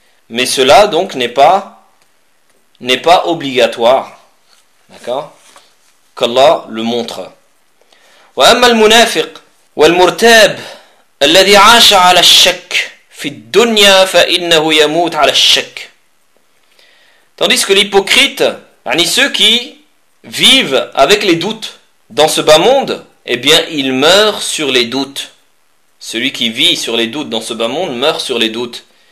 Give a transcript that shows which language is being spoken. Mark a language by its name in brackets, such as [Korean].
[French] Mais cela donc n'est pas obligatoire. D'accord ? Qu'Allah le montre. [Arabic] وأما المنافق والمرتاب الذي عاش على الشك في الدنيا فإنه يموت على الشك. [French] Tandis que l'hypocrite, yani ceux qui vivent avec les doutes dans ce bas monde, eh bien il meurt sur les doutes. Celui qui vit sur les doutes dans ce bas monde meurt sur les doutes.